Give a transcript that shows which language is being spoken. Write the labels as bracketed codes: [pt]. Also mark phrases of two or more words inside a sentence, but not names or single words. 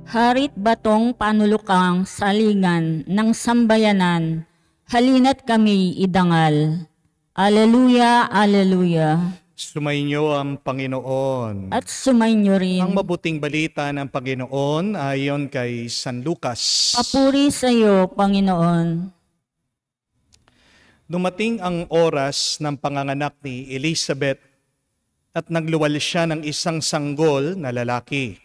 [tl] Yarit batong panulukang salingan ng sambayanan, halina't kami idangal. Alleluia, alleluia. Sumainyo ang Panginoon. At sumainyo rin. Ang mabuting balita ng Panginoon ayon kay San Lucas. Papuri sa iyo, Panginoon. Dumating ang oras ng panganganak ni Elizabeth at nagluwal siya ng isang sanggol na lalaki.